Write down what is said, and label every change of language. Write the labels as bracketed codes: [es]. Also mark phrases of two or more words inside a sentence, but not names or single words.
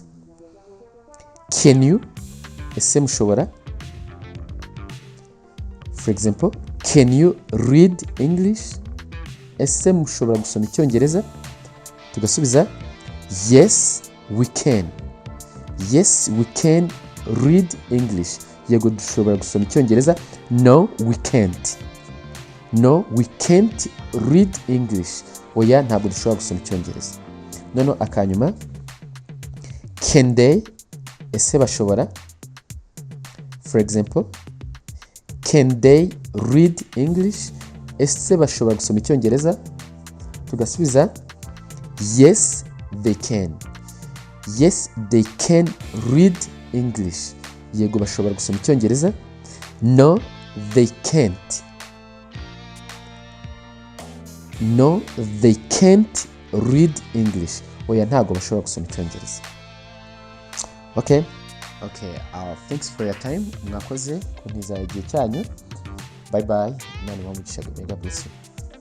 [en] Can you, [rw] ese mushobora. [en] For example, can you read English, [rw] ese mushobora gusoma icyongereza? [en] Tugasubiza yes we can, yes we can read English, [rw] yego dushobora gusoma icyongereza. [en] No we can't, no we can't read English, [rw] oya ntabwo dushobora gusoma icyongereza. Noneho akanyuma, [en] can they, [rw] ese bashobora. [en] For example, can they read English, [rw] ese bashobora gusoma icyongereza? [en] Tugasubiza yes they can, yes they can read English, [rw] yego bashobora gusoma icyongereza. [en] No they can't, no they can't read English, [rw] oya ntabwo bashobora gusoma icyongereza. [en] Okay, thanks for your time, [rw] mwakoze kuntiza igihe cyanyu. [en] Bye bye, [rw] Imana ibahe umugisha. [en] God bless you.